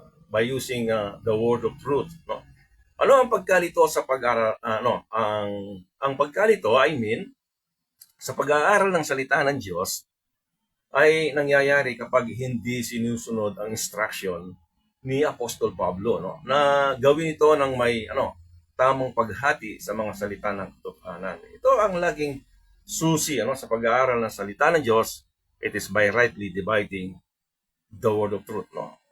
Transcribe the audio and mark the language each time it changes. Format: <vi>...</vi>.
<en>By using the word of truth, no?</en> <tl>Ano ang pagkalito sa pag-aaral, ang pagkalito, sa pag-aaral ng salita ng Diyos ay nangyayari kapag hindi sinusunod ang instruction ni Apostol Pablo, no? Na gawin ito ng may tamang paghati sa mga salita ng katotohanan. Ito ang laging susi sa pag-aaral ng salita ng Diyos.</tl> <en>It is by rightly dividing the word of truth, no?</en>